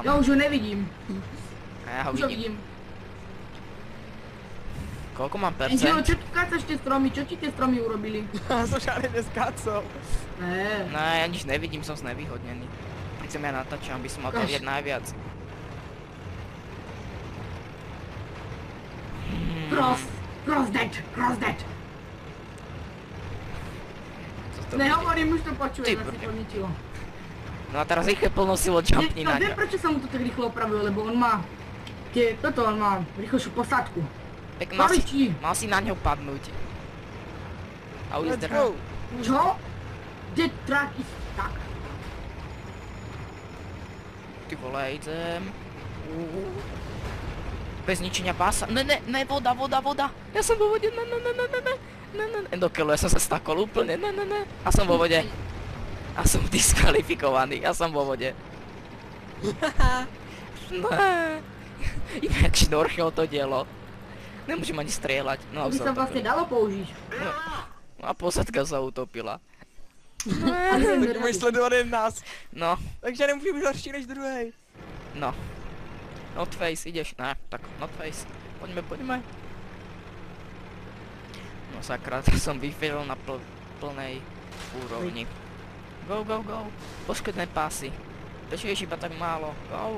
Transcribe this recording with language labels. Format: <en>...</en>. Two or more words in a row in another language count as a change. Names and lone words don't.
<sk>Ja už ho nevidím. A ja ho Už ho vidím. vidím. Koľko mám Angelo, percent? čo tu kácaš tie stromy? Čo ti tie stromy urobili?</sk> <cs>Já jsem žádný neskácel. Ne.</cs> <sk>No ja nič nevidím, som znevýhodnený. Keď ja natáčam, by som mal to Ukáž. vidieť najviac.</sk> <en>Cross that.</en> <cs>Co to bude?</cs> <sk>Nehovorím, už to počujem, Ty asi brďo. to ničilo. No a teraz rýchle plnou silou jumpni No na viem, ňo. prečo sa mu to tak rýchlo opravuje, lebo on má on má rýchlejšiu posádku. Tak Babičí. mal si na ňo padnúť. A už Let's zdrhá. go. Čo?</sk> <en>Dead track is stuck.</en> <sk>Ty vole, idem. Bez ničenia pása. Ne, voda. Ja som vo vode, ne. Do keľu, ja som sa stakol úplne, ne. A som vo vode. A som diskvalifikovaný, ja som vo vode. Ne. Iba jak šnorchel to dielo. Nemôžem ani strieľať. No, To by sa vlastne dalo použiť. No a posádka sa utopila. Ale Tak neviem,</sk> <cs>můžeš sledovat jen nás.</cs> <sk>No,</sk> <cs>Takže nemůžu být horší než druhý.</cs> <sk>no. Notface, ideš? Ne, tak Notface. Poďme. No sakra, to som vyfilil na plnej úrovni. Go. Poškodné pásy. Prečo ješ iba tak málo? Go.</sk>